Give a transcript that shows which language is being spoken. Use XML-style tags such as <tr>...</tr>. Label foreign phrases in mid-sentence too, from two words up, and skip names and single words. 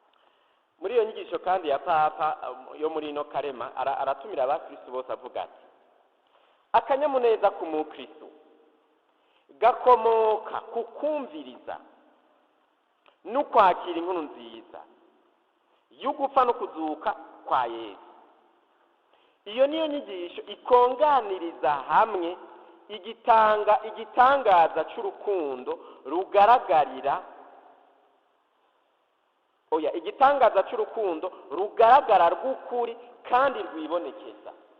<rn>Muri iyo nyigisho kandi ya Papa yo muri ino karema aratumira abakristo bose avuga ati akanyamuneza k'umukristo gakomoka ku kumviriza no kwakira inkuru nziza y'ugupfa no kuzuka kwa Yesu. Iyo niyo nyigisho ikonganiriza hamwe igitangaza cy'urukundo rugaragara rw'ukuri kandi rwibonekeza.</rn>